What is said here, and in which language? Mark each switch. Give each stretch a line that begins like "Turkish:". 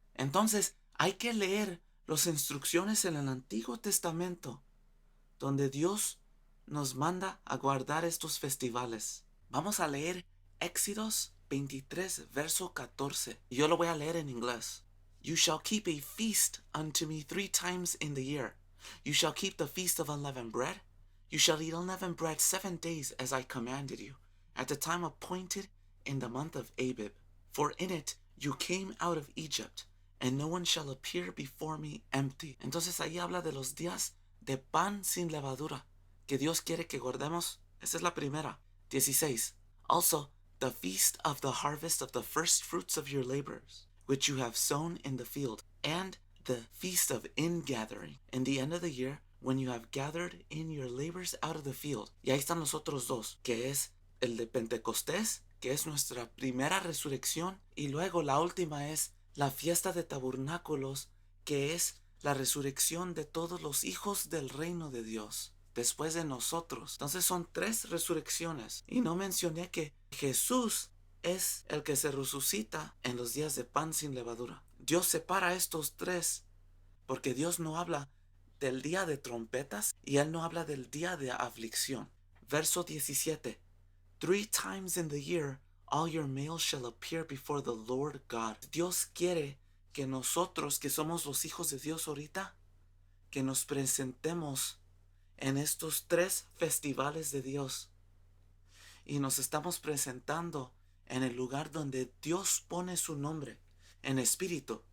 Spanish: Entonces hay que leer las instrucciones en el Antiguo Testamento donde Dios nos manda a guardar estos festivales. Vamos a leer Éxodos 23, verso 14. Yo lo voy a leer en inglés.
English: You shall keep a feast unto me 3 times in the year. You shall keep the feast of unleavened bread. You shall eat unleavened bread 7 days as I commanded you, at the time appointed in the month of Abib. For in it you came out of Egypt, and no one shall appear before me empty.
Spanish: Entonces ahí habla de los días de pan sin levadura que Dios quiere que guardemos. Esa es la primera. 16.
English: Also, the feast of the harvest of the first fruits of your labors, which you have sown in the field, and the feast of ingathering, in the end of the year, when you have gathered in your labors out of the field.
Spanish: Y ahí están los otros dos, que es el de Pentecostés, que es nuestra primera resurrección, y luego la última es la fiesta de tabernáculos, que es la resurrección de todos los hijos del reino de Dios después de nosotros. Entonces son 3 resurrecciones. Y no mencioné que Jesús es el que se resucita en los días de pan sin levadura. Dios separa estos tres porque Dios no habla del día de trompetas y Él no habla del día de aflicción. Verso 17.
English: 3 times in the year all your males shall appear before the Lord God.
Spanish: Dios quiere que nosotros, que somos los hijos de Dios ahorita, que nos presentemos en estos 3 festivales de Dios. Y nos estamos presentando en el lugar donde Dios pone su nombre, en espíritu.